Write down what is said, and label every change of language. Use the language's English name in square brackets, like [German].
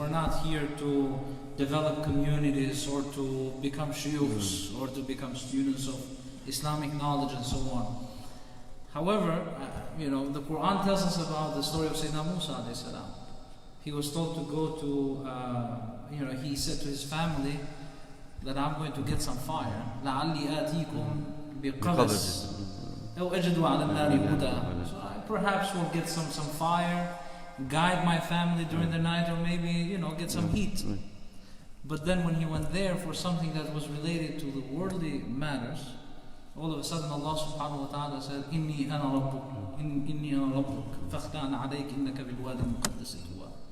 [English] We're not here to develop communities or to become shuyukhs or to become students of Islamic knowledge and so on. However, the Quran tells us about the story of Sayyidina Musa alayhi salam. He was told to go to, he said to his family that I'm going to get some fire. [Arabic] لَعَلِّي آتِيكُمْ بِقَبَسٍ أَوْ أَجِدُ عَلَى النَّارِ هُدًى. [English] So I perhaps will get some fire, guide my family during the night, or maybe, get some heat. But then when he went there for something that was related to the worldly matters, all of a sudden Allah subhanahu wa ta'ala said, [Arabic] إِنِّي أَنَا رَبُّكَ فَاخْلَعْنَ عَلَيْكَ إِنَّكَ بِالْوَادِ الْمُقَدَّسِ طُوًى.